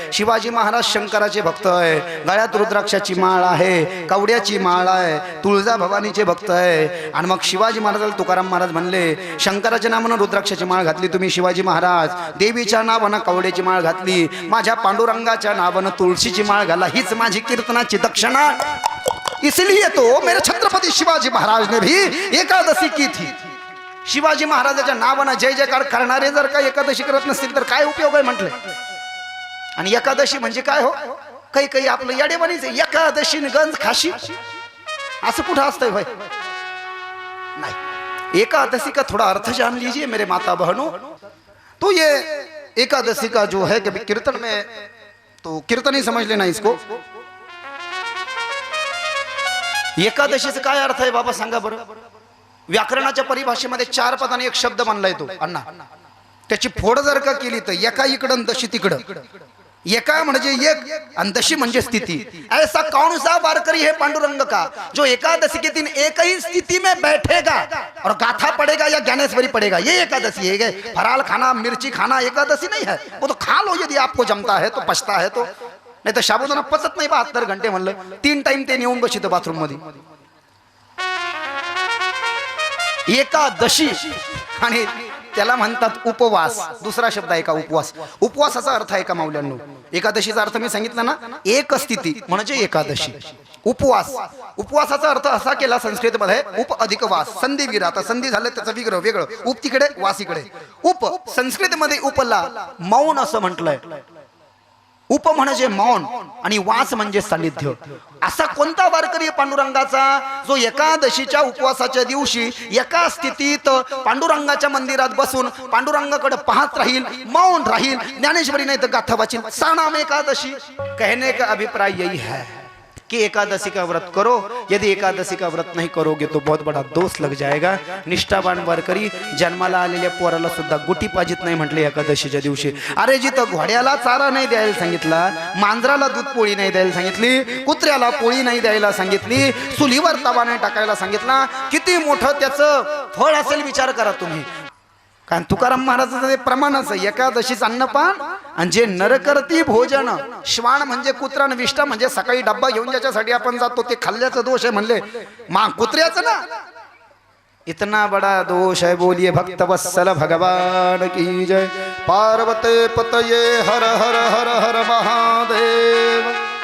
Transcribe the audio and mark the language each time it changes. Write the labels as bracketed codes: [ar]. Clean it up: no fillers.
[mr] शिवाजी महाराज शंकराचे भक्त आहे. गळ्यात रुद्राक्षाची माळ आहे, कवड्याची माळ आहे, तुळजा भवानीचे भक्त आहे. आणि मग शिवाजी महाराजाला तुकाराम महाराज म्हणले, शंकराच्या नावानं रुद्राक्षाची माळ घातली तुम्ही शिवाजी महाराज, देवीच्या नावानं कवड्याची माळ घातली, माझ्या पांडुरंगाच्या नावानं तुळशीची माळ घाला, हीच माझी कीर्तनाची दक्षिणा. [hi] इसलिए तो मेरे छत्रपति शिवाजी महाराज ने भी एकादशी की थी. [mr] शिवाजी महाराजाच्या नावानं जय जयकार करणारे जर का एकादशी करत नसतील तर काय उपयोग आहे म्हटले. आणि एकादशी म्हणजे काय हो? काही काही आपलं येडेवानीच एकादशी गंज खाशी असं कुठं असतंय भाई? [hi] नहीं, एकादशी का थोड़ा अर्थ जान लीजिए मेरे माता बहनों. तो ये एकादशी का जो है कभी कीर्तन में तो कीर्तन ही समझ लेना इसको. [mr] एकादशीचा काय अर्थ आहे बाबा सांगा बरं? व्याकरणाच्या परिभाषेमध्ये 4 पदाने एक शब्द मानला येतो अण्णा. त्याची फोड जर का केली तर एका इकडं दशी तिकडं. एका म्हणजे एक आणि दशी म्हणजे स्थिती. [hi] ऐसा कौन सा वारकरी है पांडुरंग का जो एकादशी के दिन एक ही स्थिति में बैठेगा और गाथा पड़ेगा या ज्ञानेश्वरी पड़ेगा? ये एकादशी है. फराल खाना मिर्ची खाना एकादशी नहीं है. वो तो खा लो यदि आपको जमता है तो, पचता है तो. [mr] नाही तर साबुदाणा पचत नाही 72 घंटे म्हणलं. 3 टाइम ते नेऊन बसित बाथरूम मध्ये. एकादशी आणि त्याला म्हणतात उपवास. दुसरा शब्द आहे का उपवास? उपवासाचा अर्थ आहे का माऊल्यांनो? एकादशीचा अर्थ मी सांगितलं ना, एक स्थिती म्हणजे एकादशी. उपवास, उपवासाचा अर्थ असा केला संस्कृत मध्ये उप अधिक वास. संधी विरा. आता संधी झालं त्याचं विग्रह वेगळं. उप तिकडे वास इकडे. उप संस्कृत मध्ये उपला मौन असं म्हटलंय. उप म्हणजे मौन आणि वास म्हणजे सानिध्य. असा कोणता वारकरी पांडुरंगाचा जो एकादशीच्या उपवासाच्या दिवशी एका स्थितीत पांडुरंगाच्या मंदिरात बसून पांडुरंगाकडे पाहत राहील, मौन राहील, ज्ञानेश्वरी [hi] नहीं तो [mr] गाथा वाचिल. [sa] सा नाम एकादशी. [hi] कहने का अभिप्राय यही है कि एकादशी का व्रत करो. यदि एकादशी का व्रत नहीं करोगे तो बहुत बड़ा दोष लग जाएगा. [mr] निष्ठावान वारकरी जन्माला आलेल्या पोराला सुद्धा गुटी पाजित नाही म्हटले एकादशीच्या दिवशी. अरे जिथं घोड्याला चारा नाही द्यायला सांगितला, मांजराला दूध पोळी नाही द्यायला सांगितली, कुत्र्याला पोळी नाही द्यायला सांगितली, चुलीवर तवा नाही टाकायला सांगितला, किती मोठं त्याचं फळ असेल विचार करा तुम्ही. कारण तुकाराम महाराजांचं ते प्रमाणच एकादशीच अन्नपान आणि जे नरकर्ती भोजन. श्वान म्हणजे कुत्रा आणि विष्ठा म्हणजे सकाळी डब्बा घेऊन ज्याच्यासाठी आपण जातो ते खाल्ल्याचा दोष आहे म्हणले. कुत्र्याचं ना [hi] इतना बड़ा दोष है. बोलिए भक्त वत्सल भगवान की जय. पार्वती पतये हर हर हर हर महादेव.